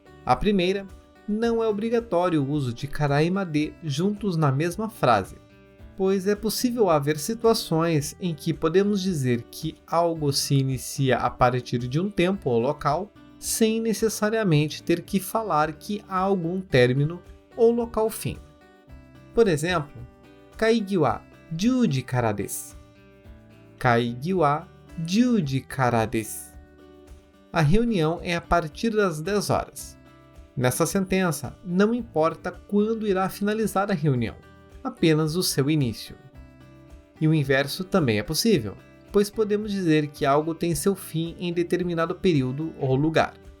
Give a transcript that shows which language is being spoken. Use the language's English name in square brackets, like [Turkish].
[Portuguese] A primeira, não é obrigatório o uso de kara e made juntos na mesma frase, pois é possível haver situações em que podemos dizer que algo se inicia a partir de um tempo ou local, sem necessariamente ter que falar que há algum término ou local fim. Por exemplo, [Japanese] kaigi wa 10時からです. Kaigi wa 10時からです. [Portuguese] A reunião é a partir das 10 horas. Nessa sentença, não importa quando irá finalizar a reunião, apenas o seu início. E o inverso também é possível, pois podemos dizer que algo tem seu fim em determinado período ou lugar.